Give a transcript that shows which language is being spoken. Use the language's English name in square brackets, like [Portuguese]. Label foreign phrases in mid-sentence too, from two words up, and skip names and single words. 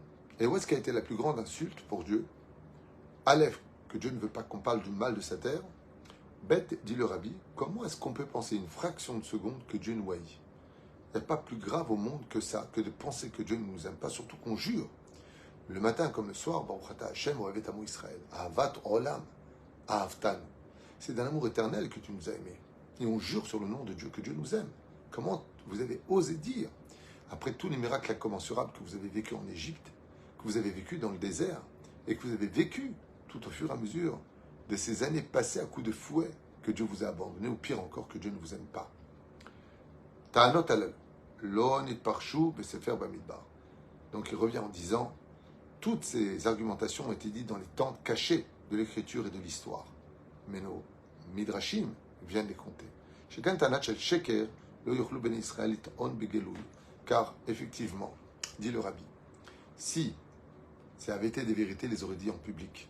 [French] Et où est-ce qu'a été la plus grande insulte pour Dieu? Aleph, que Dieu ne veut pas qu'on parle du mal de sa terre. Bête, dit le Rabbi, comment est-ce qu'on peut penser une fraction de seconde que Dieu nous haït? Il n'y a pas plus grave au monde que ça, que de penser que Dieu ne nous aime pas, surtout qu'on jure. Le matin comme le soir, [Hebrew] ברוך אתה השם, אוהב עמו ישראל, אהבת עולם, אהבתנו. [French] C'est d'un amour éternel que tu nous as aimés. Et on jure sur le nom de Dieu que Dieu nous aime. Comment vous avez osé dire, après tous les miracles incommensurables que vous avez vécu en Égypte, que vous avez vécu dans le désert, et que vous avez vécu tout au fur et à mesure de ces années passées à coups de fouet, que Dieu vous a abandonné, ou pire encore, que Dieu ne vous aime pas. [Hebrew] טענות אלו, לא נתפרשו בספר במדבר. [French] Donc il revient en disant, toutes ces argumentations ont été dites dans les tentes cachées de l'écriture et de l'histoire. Mais nos midrashim viennent les compter. Car, effectivement, dit le Rabbi, si ça avait été des vérités, ils les auraient dit en public.